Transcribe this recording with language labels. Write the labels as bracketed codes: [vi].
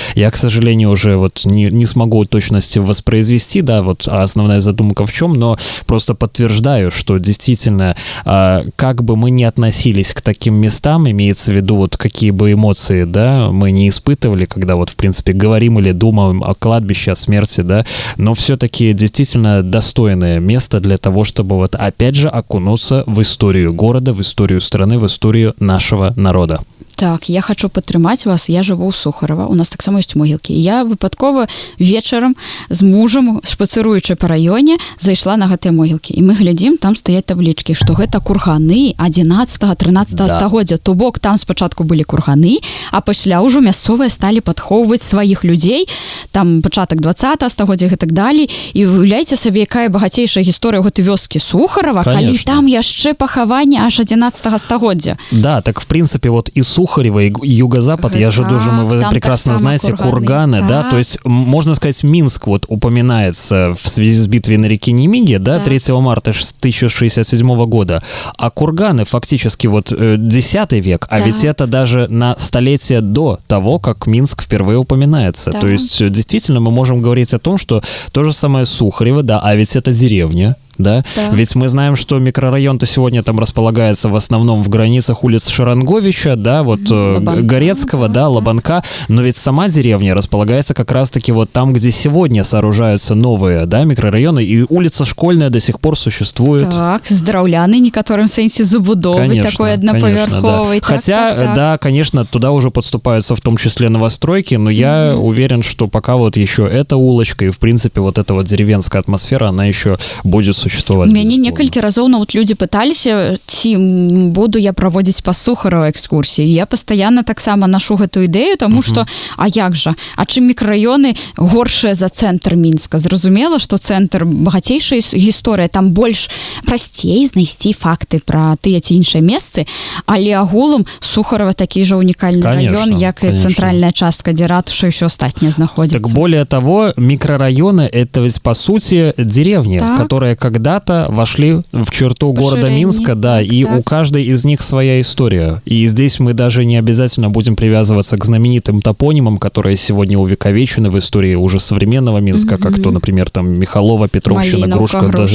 [ru] Я, к сожалению, уже вот не смогу точности воспроизвести, да, вот основная задумка в чем, но просто подтверждаю, что действительно, как бы мы ни относились к таким местам, имеется в виду вот какие бы эмоции, да, мы не испытывали, когда вот, в принципе, говорим или думаем о кладбище, о смерти, да, но все-таки действительно достойное место для того, чтобы вот опять же окунуться в историю города, в историю страны, в историю нашего народа. [be] Так, я хочу падтрымаць вас, я жыву ў Сухарова, у нас таксама ёсць могілкі. Я выпадкова вечарам з мужам, шпацыруючы па раёне, зайшла на гэтыя могілкі. І мы глядзім, там стаяць таблічкі, што гэта курганы 11-13 стагоддзя. То бок там спачатку былі курганы, а пасля ўжо мясцовыя сталі падхоўваць сваіх людзей, там пачатак 20 стагоддзя і так далей. І уяўляеце сабе, якая багацейшая гісторыя гэтай вёскі Сухарова, калі там яшчэ пахаванне аж 11 стагоддзя. [ru] Да, так в принципе вот и Сухарева, и Юго-Запад, я же думаю, вы прекрасно знаете, курганы, да, то есть, можно сказать, Минск вот упоминается в связи с битвой на реке Немиге, да, 3 марта 1067 года, а курганы фактически вот 10 век, а ведь это даже на столетие до того, как Минск впервые упоминается, то есть, действительно, мы можем говорить о том, что то же самое Сухарево, да, а ведь это деревня. Да? Ведь мы знаем, что микрорайон-то сегодня там располагается в основном в границах улиц Шаранговича, да, вот Лобанка, Горецкого, да, Лобанка, но ведь сама деревня располагается как раз-таки вот там, где сегодня сооружаются новые, да, микрорайоны, и улица Школьная до сих пор существует. [be] Так, с драўляной некоторым сенсе забудовой, такой одноповерховой. [ru] Да. Хотя, да, конечно, туда уже подступаются в том числе новостройки, но я уверен, что пока вот еще эта улочка и, в принципе, вот эта вот деревенская атмосфера, она еще будет существовать. [be] У мяне некалькі разоў нават людзі пыталіся, ці буду я праводзіць па Сухарова экскурсіі. Я пастаянна таксама нашу гэтую ідэю, таму што, а як жа, а чым мікрараёны горшыя за цэнтр Мінска? Зразумела, што цэнтр багацейшая гісторыя, там больш прасцей знайсці факты пра тыя ці іншыя месцы, але агулам Сухарова такі жа унікальны раён, як і цэнтральная частка, дзе ратуша і ўсё астатняе знаходзіцца. [ru] Так более того, микрорайоны — это ведь по сути деревни, которые когда-то вошли в черту города Минска, да, и у каждой из них своя история. И здесь мы даже не обязательно будем привязываться к знаменитым топонимам, которые сегодня увековечены в истории уже современного Минска, как то, например, там Михалова, Петровщина, Грушка.